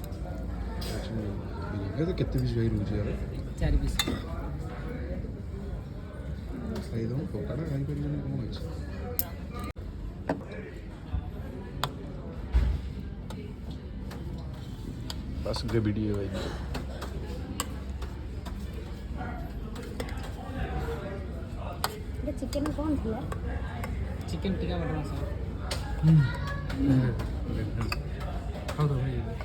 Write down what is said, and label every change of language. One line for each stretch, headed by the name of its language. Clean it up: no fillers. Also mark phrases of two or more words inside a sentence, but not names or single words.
Odia: କେତେ ପିସ୍ ଭାଇ ରହୁଛି ୟାର? 4 ପିସ୍ ଖାଇଦେବ ଟୋକାଟା ଖାଇପାରିବନି କ'ଣ ଅଛି।
Hindi: बस ग्रेवी है भाई। ये चिकन कौन थी यार? चिकन टिक्का मटन मसाला। खाओ तो भाई।